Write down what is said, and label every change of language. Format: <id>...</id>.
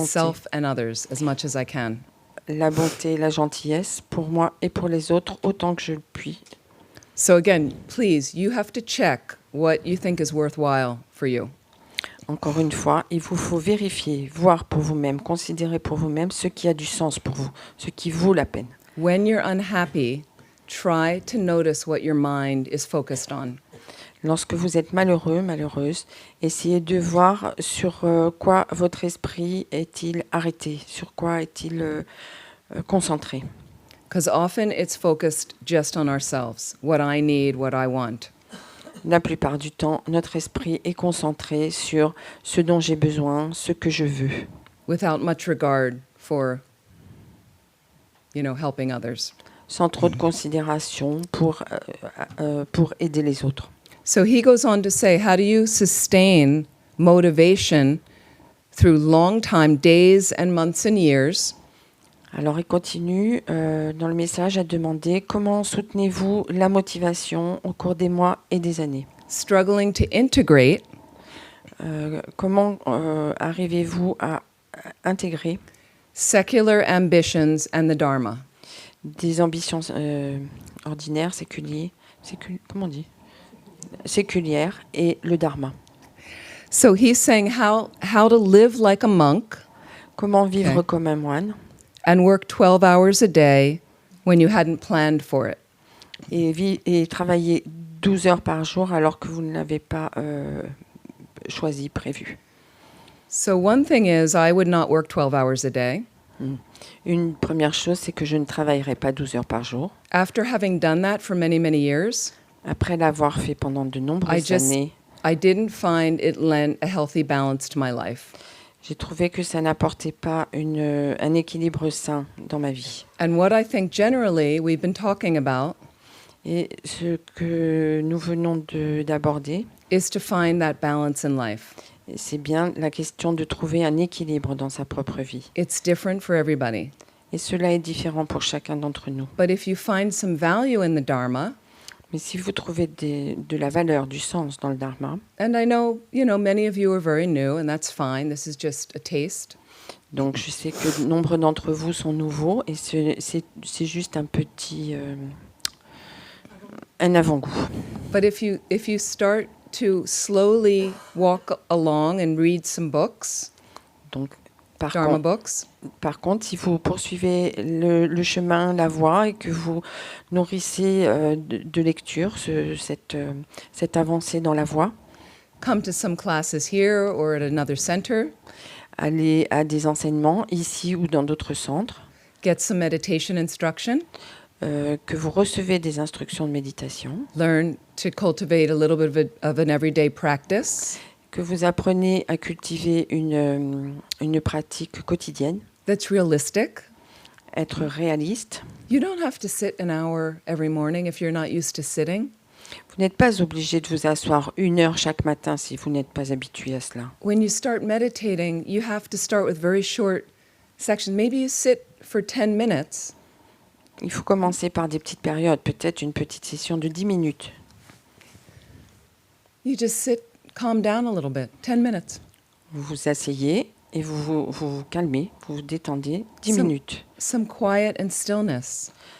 <en>myself and others as much as I can.</en> <fr>la bonté, la gentillesse pour moi et pour les autres autant que je le puis.</fr> <en>So again, please, you have to check what you think is worthwhile for you.</en> <fr>Encore une fois, il vous faut vérifier, voir pour vous-même, considérer pour vous-même ce qui a du sens pour vous, ce qui vaut la peine.</fr> <en>When you're unhappy, try to notice what your mind is focused on.</en> <fr>Lorsque vous êtes malheureux, malheureuse, essayez de voir sur quoi votre esprit est-il arrêté, sur quoi est-il concentré.</fr> <en>Because often it's focused just on ourselves, what I need, what I want.</en> <fr>La plupart du temps, notre esprit est concentré sur ce dont j'ai besoin, ce que je veux,</fr> <en>Without much regard for, helping others.</en> <fr>sans trop de considération pour aider les autres.</fr> <en>So he goes on to say, how do you sustain motivation through long time, days and months and years,</en> <fr>Alors il continue dans le message à demander comment soutenez-vous la motivation au cours des mois et des années.</fr> <en>struggling to integrate</en> <fr>Comment arrivez-vous à intégrer</fr> <en>secular ambitions and the Dharma?</en> <fr>des ambitions ordinaires, comment on dit séculières et le dharma.</fr> <en>So he's saying how to live like a monk</en> <fr>Comment vivre</fr> <en>Okay.</en> <fr>comme un moine</fr> <en>and work 12 hours a day when you hadn't planned for it.</en> <fr>et travailler 12 heures par jour alors que vous ne l'avez pas choisi, prévu.</fr> <en>So one thing is I would not work 12 hours a day.</en> <fr>Une première chose, c'est que je ne travaillerai pas 12 heures par jour.</fr> <en>After having done that for many, many years,</en> <fr>Après l'avoir fait pendant de nombreuses années,</fr> <en>I didn't find it lent a healthy balance to my life.</en> <fr>j'ai trouvé que ça n'apportait pas un équilibre sain dans ma vie.</fr> <en>And what I think generally we've been talking about</en> <fr>Et ce que nous venons d'aborder,</fr> <en>is to find that balance in life.</en> <fr>c'est bien la question de trouver un équilibre dans sa propre vie.</fr> <en>It's different for everybody.</en> <fr>Et cela est différent pour chacun d'entre nous.</fr> <en>But if you find some value in the Dharma,</en> <fr>Mais si vous trouvez de la valeur, du sens dans le dharma,</fr> <en>and I know, many of you are very new, and that's fine. This is just a taste.</en> <fr>donc je sais que nombre d'entre vous sont nouveaux et c'est juste un petit un avant-goût.</fr> <en>But if you start to slowly walk along and read some books,</en> <fr>Donc</fr> <en>Dharma books,</en> <fr>par contre, si vous poursuivez le chemin, la voie, et que vous nourrissez de lecture cette avancée dans la voie,</fr> <en>come to some classes here or at another center,</en> <fr>allez à des enseignements ici ou dans d'autres centres,</fr> <en>get some meditation instruction,</en> <fr>que vous recevez des instructions de méditation,</fr> <en>learn to cultivate a little bit of an everyday practice</en> <fr>que vous apprenez à cultiver une pratique quotidienne,</fr> <en>that's realistic.</en> <fr>être réaliste.</fr> <en>You don't have to sit an hour every morning if you're not used to sitting.</en> <fr>Vous n'êtes pas obligé de vous asseoir 1 heure chaque matin si vous n'êtes pas habitué à cela.</fr> <en>When you start meditating, you have to start with very short sections. Maybe you sit for 10 minutes.</en> <fr>Il faut commencer par des petites périodes, peut-être une petite session de 10 minutes.</fr> <en>You just sit, calm down a little bit, 10 minutes.</en> <fr>Vous vous asseyez et vous calmez, vous vous détendez 10</fr> <en>Some-</en> <fr>minutes.</fr> <en>Some quiet and stillness.</en>